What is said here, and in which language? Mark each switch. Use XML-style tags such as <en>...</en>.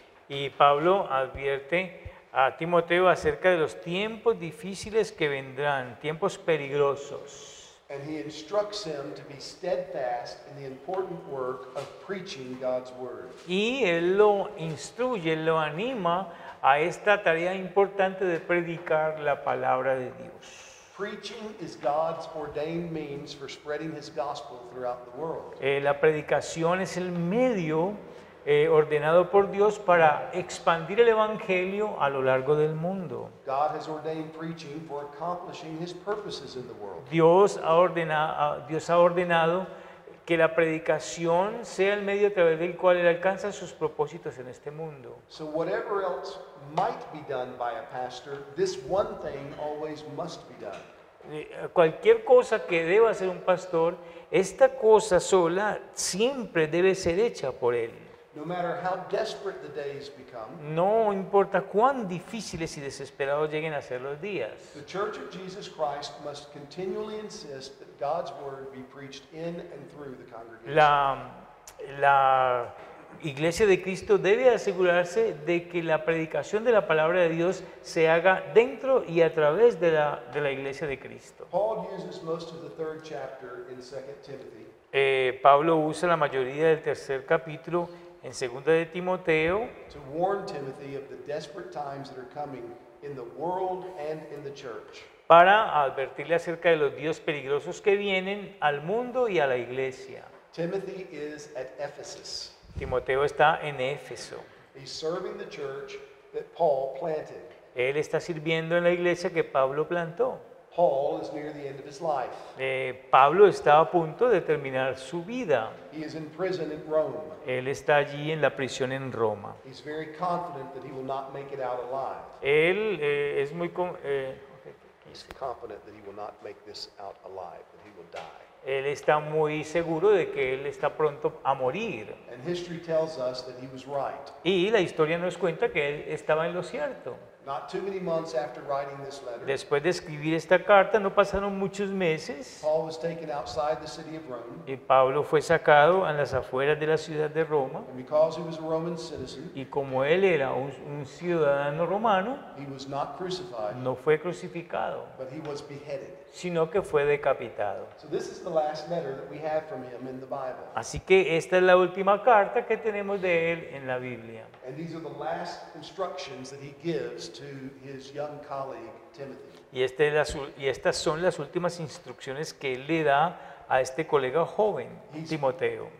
<es>Y Pablo advierte a Timoteo acerca de los tiempos difíciles que vendrán, tiempos peligrosos.</es> <en>And he instructs him to be steadfast in the important work of preaching God's word.</en> <es>Y él lo instruye, lo anima a esta tarea importante de predicar la palabra de Dios.</es> <en>Preaching is God's ordained means for spreading his gospel throughout the world.</en> <es>La predicación es el medio ordenado por Dios para expandir el evangelio a lo largo del mundo.</es> <en>God has ordained preaching for accomplishing his purposes in the world.</en> <es>Dios ha ordenado que la predicación sea el medio a través del cual él alcanza sus propósitos en este mundo.</es> <en>So whatever else might be done by a pastor, this one thing always must be done.</en> <es>Cualquier cosa que deba hacer un pastor, esta cosa sola siempre debe ser hecha por él.</es> <en>No matter how desperate the days become,</en> <es>No importa cuán difíciles y desesperados lleguen a ser los días.</es> <en>the Church of Jesus Christ must continually insist that God's word be preached in and through the congregation.</en> <es>La Iglesia de Cristo debe asegurarse de que la predicación de la palabra de Dios se haga dentro y a través de la Iglesia de Cristo.</es> <en>Paul uses most of the third chapter in 2 Timothy</en> <es>Pablo usa la mayoría del tercer capítulo en 2 de Timoteo,</es> <en>to warn Timothy of the desperate times that are coming in the world and in the church.</en> <es>para advertirle acerca de los días peligrosos que vienen al mundo y a la iglesia.</es> <en>Timothy is at Ephesus.</en> <es>Timoteo está en Éfeso.</es> <en>He's serving the church that Paul planted.</en> <es>Él está sirviendo en la iglesia que Pablo plantó.</es> <en>Paul is near the end of his life.</en> <es>Pablo está a punto de terminar su vida.</es> <en>He is in prison in Rome.</en> <es>Él está allí en la prisión en Roma.</es> <en>He's very confident that he will not make it out alive.</en> <es>Él es muy...</es> <en>He's confident that he will not make this out alive, that he will die.</en> <es>Él está muy seguro de que él está pronto a morir.</es> <en>And history tells us that he was right.</en> <es>Y la historia nos cuenta que él estaba en lo cierto.</es> <en>Not too many months after writing this letter,</en> <es>Después de escribir esta carta, no pasaron muchos meses</es> <en>Paul was taken outside the city of Rome,</en> <es>y Pablo fue sacado a las afueras de la ciudad de Roma.</es> <en>and because he was a Roman citizen,</en> <es>Y como él era un ciudadano romano,</es> <en>he was not crucified,</en> <es>no fue crucificado,</es> <en>but he was beheaded.</en> <es>sino que fue decapitado.</es> <en>So this is the last letter that we have from him in the Bible.</en> <es>Así que esta es la última carta que tenemos de él en la Biblia.</es> <en>And these are the last instructions that he gives to his young colleague, Timothy.</en> <es>Y estas son las últimas instrucciones que él le da a este colega joven, Timoteo.</es>